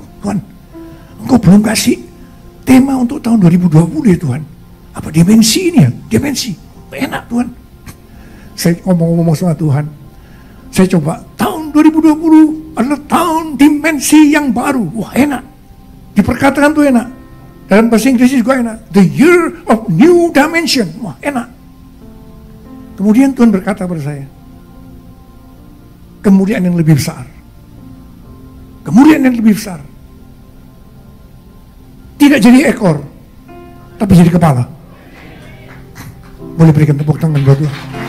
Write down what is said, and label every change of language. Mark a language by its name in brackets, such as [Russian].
[Indonesian] Tuhan, Engkau belum kasih tema untuk tahun 2020 ya Tuhan. Apa dimensi ini ya? Dimensi. Enak Tuhan. Saya ngomong-ngomong sama Tuhan. Saya coba, tahun 2020 adalah tahun dimensi yang baru. Wah, enak. Diperkatakan tuh enak. Dalam bahasa Inggris juga enak. [English] The year of new dimension. [Indonesian] Wah, enak. Kemudian Tuhan berkata pada saya, kemuliaan yang lebih besar. Kemuliaan yang lebih besar. Tidak jadi ekor, tapi jadi kepala. Boleh berikan tepuk tangan buat Tuhan.